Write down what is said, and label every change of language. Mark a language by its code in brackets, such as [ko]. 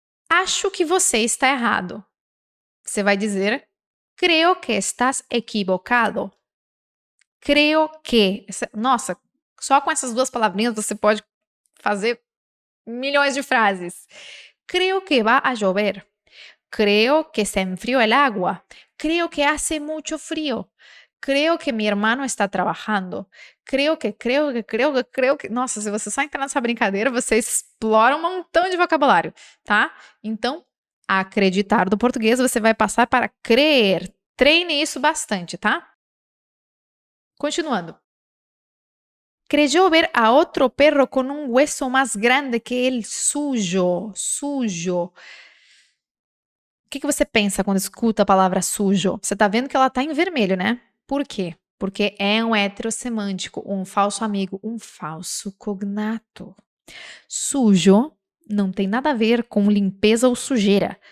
[pt] Acho que você está errado. Você vai dizer, [es] creo que estás equivocado. Creo que. [pt] Nossa, só com essas duas palavrinhas você pode fazer milhões de frases. [es] Creo que va a llover. Creo que se enfrió el agua. Creo que hace mucho frío. Creo que mi hermano está trabajando. Creo que. [pt] Nossa, se você só entrar nessa brincadeira, você explora um montão de vocabulário, tá? Então, acreditar do português você vai passar para crer. Treine isso bastante, tá? Continuando. [es] Creyó ver a otro perro con un hueso más grande que el suyo. [pt] Sujo. O que você pensa quando escuta a palavra sujo? Você tá vendo que ela tá em vermelho, né? Por quê? Porque é um heterossemântico, um falso amigo, um falso cognato. Sujo não tem nada a ver com limpeza ou sujeira.